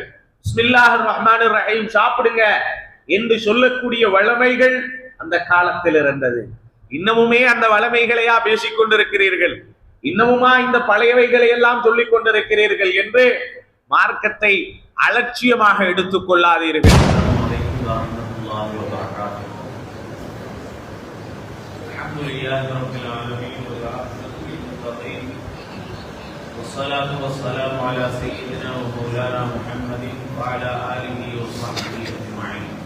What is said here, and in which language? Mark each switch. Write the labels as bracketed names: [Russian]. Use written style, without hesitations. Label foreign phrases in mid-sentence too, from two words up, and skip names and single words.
[Arabic] بسم الله الرحمن الرحيم [Tamil] சாப்பிடுங்க என்று சொல்லக்கூடிய வளமைகள் அந்த காலத்தில் இருந்தது. இன்னமுமே அந்த வளமைகளையா பேசிக் கொண்டிருக்கிறீர்கள்? இன்னமுமா இந்த பழையவைகளை எல்லாம் சொல்லிக் கொண்டிருக்கிறீர்கள் என்று மார்க்கத்தை அலட்சியமாக எடுத்துக் கொள்ளாதீர்கள். [Arabic] والصلاة والسلام على سيدنا ومولانا محمد وعلى آله وصحبه أجمعين.